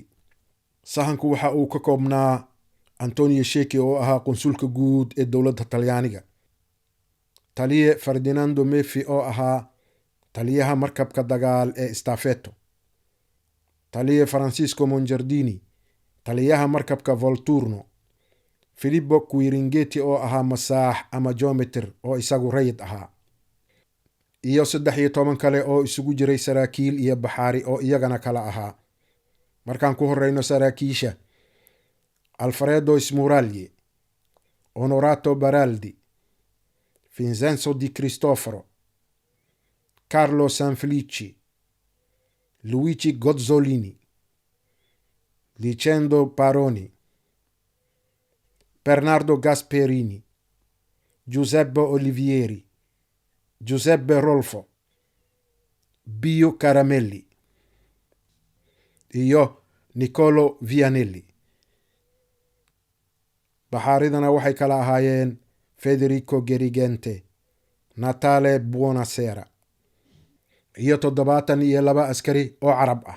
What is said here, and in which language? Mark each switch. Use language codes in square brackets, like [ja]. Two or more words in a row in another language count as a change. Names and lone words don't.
[so] sahanku waxa uu ka koobnaa Antonio Sheeki oo ahaa qunsulka guud ee dowladda talyaaniga, taliye Ferdinando Mefi oo ahaa taliyaha markabka dagaal ee Staffeto, taliye Francisco Mongiardini taliyaha markabka Volturno, Filippo Quiringhetti oo ahaa masaax ama geometer oo isagu rayid ahaa, iyo 13 kale oo isugu jiray saraakiil iyo baxaari oo iyagana kala ahaa. markaan ku horeyno saraakiisha: Alfredo Smuragli, Onorato Baraldi, Vincenzo Di Cristoforo, Carlo Sanfelici, Luigi Gozzolini, Licendo Paroni, Bernardo Gasperini, Giuseppe Olivieri, Giuseppe Rolfo, Bio Caramelli iyo Nicolo Vianelli. baxaaridana waxay kala ahaayeen Federico Gerigente, Natale Buonasera iyo 72 askari oo carab ah.